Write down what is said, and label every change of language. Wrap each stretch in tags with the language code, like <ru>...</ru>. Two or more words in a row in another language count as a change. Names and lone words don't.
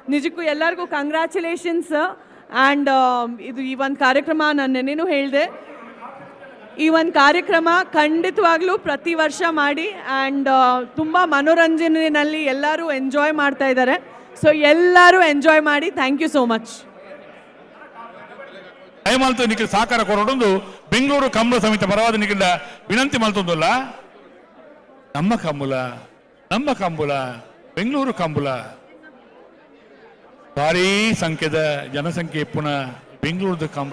<kn>ನಿಜಕ್ಕೂ ಎಲ್ಲರಿಗೂ ಕಂಗ್ರ್ಯಾಚುಲೇಷನ್ಸ್. ಆ್ಯಂಡ್ ಇದು ಈ ಒಂದು ಕಾರ್ಯಕ್ರಮ ನಾನು ನೆನ್ನೆನೂ ಹೇಳಿದೆ, ಈ ಒಂದು ಕಾರ್ಯಕ್ರಮ ಖಂಡಿತವಾಗ್ಲೂ ಪ್ರತಿ ವರ್ಷ ಮಾಡಿ ಆ್ಯಂಡ್ ತುಂಬ ಮನೋರಂಜನೆಯಲ್ಲಿ ಎಲ್ಲರೂ ಎಂಜಾಯ್ ಮಾಡ್ತಾ ಇದ್ದಾರೆ. ಸೊ ಎಲ್ಲರೂ ಎಂಜಾಯ್ ಮಾಡಿ.</kn> <en>Thank you so much.</en> <tcy>ದಯಮಾಲ್ತು ನಿಖಿಲ್ ಸಹಕಾರ ಕೊರಡೊಂದು ಬೆಂಗಳೂರು ಕಂಬಳ ಸಮಿತಿ ಪರವಾದ ನಿಖಿಲ ವಿನಂತಿ ಮಾಡ್ತೊಂದಲ್ಲ. ನಮ್ಮ ಕಂಬಳ ಬೆಂಗಳೂರು ಕಂಬಳ ಭಾರಿ ಸಂಖ್ಯೆದ ಜನಸಂಖ್ಯೆ ಪುನಃ ಬೆಂಗಳೂರು ಕಂಬಳ.</tcy>